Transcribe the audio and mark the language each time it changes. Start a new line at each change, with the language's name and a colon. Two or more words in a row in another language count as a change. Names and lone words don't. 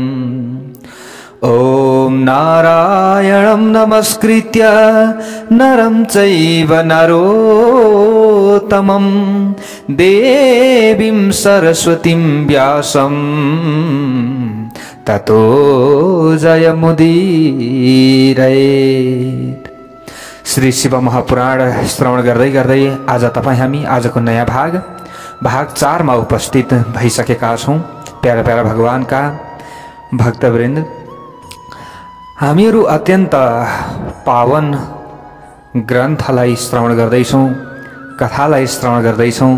Sanskrit: ओम नारायणं नमस्कृत्य नरं चैव नरोत्तमं देवीं सरस्वतीं व्यासं ततो जयमुदीरयेत्।
Nepali: श्री शिव महापुराण श्रवण गर्दै गर्दै आज तपाई हामी आजको नयाँ भाग 4 मा उपस्थित भइसकेका छौं। प्यारा प्यारा भगवानका भक्तवृन्द, हामीहरू अत्यन्त पावन ग्रन्थलाई श्रवण गर्दैछौं, कथालाई श्रवण गर्दैछौं।